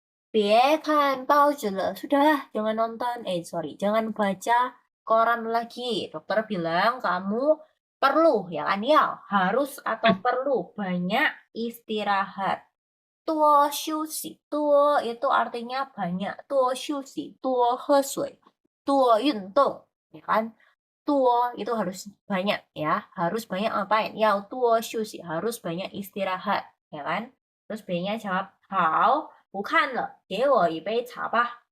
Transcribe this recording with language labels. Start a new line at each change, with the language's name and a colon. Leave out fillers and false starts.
Chinese: 别看报纸了,
Indonesian: sudah, jangan nonton, sorry, jangan baca koran lagi. Dokter bilang kamu perlu, ya kan? Ya, harus atau perlu banyak istirahat.
Chinese: 多休息，多
Indonesian: itu artinya banyak.
Chinese: 多休息，多喝水，多运动，
Indonesian: ya kan? 多 itu harus banyak ya, harus banyak ngapain?
Chinese: 要多休息,
Indonesian: harus banyak istirahat, ya kan? Terus B-nya jawab,
Chinese: 好，不看了，给我一杯茶吧.